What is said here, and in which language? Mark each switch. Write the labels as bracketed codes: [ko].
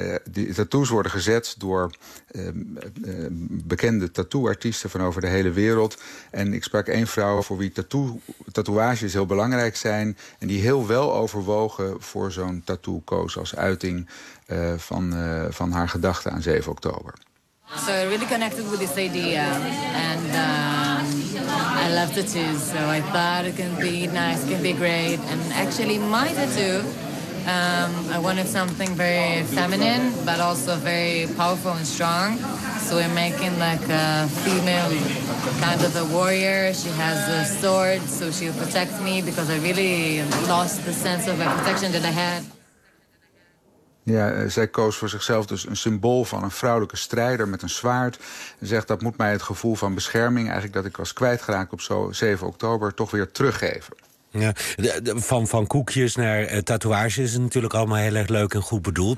[nl] Die tattoos worden gezet door bekende tattoo-artiesten van over de hele wereld. En ik sprak één vrouw voor wie tatoeages heel belangrijk zijn en die heel wel overwogen voor zo'n tattoo koos als uiting van haar gedachten aan 7 oktober. [en] So I really connected with this idea, and I love tattoos, so I thought it can be nice, it can be great. And actually my tattoo, I wanted something very feminine, but also very powerful and strong. So we're making like a female kind of a warrior. She has a sword, so she'll protect me, because I really lost the sense of protection that I had. [nl] Ja, zij koos voor zichzelf dus een symbool van een vrouwelijke strijder met een zwaard. En zegt, dat moet mij het gevoel van bescherming, eigenlijk dat ik was kwijtgeraakt op zo 7 oktober, toch weer teruggeven. Ja, van koekjes naar tatoeages is natuurlijk allemaal heel erg leuk en goed bedoeld.